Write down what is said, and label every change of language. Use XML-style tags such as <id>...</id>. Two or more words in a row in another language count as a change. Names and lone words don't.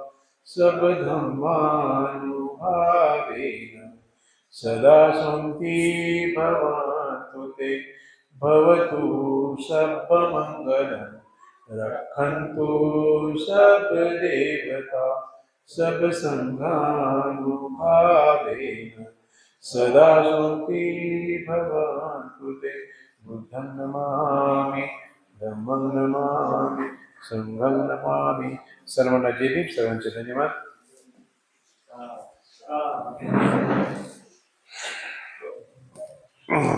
<pi>सर्वधर्मानुभावेन सदा सन्ति भवन्तु ते भवतु सर्वमङ्गलं रक्षन्तु सर्वदेवता सर्वसङ्घानुभावेन सदा सन्ति भवन्तु ते बुद्धं नमामि धम्मं नमामि संघं नमामि.</pi> <mr>सर्वांना जय भीम. सर्वांचे धन्यवाद.</mr>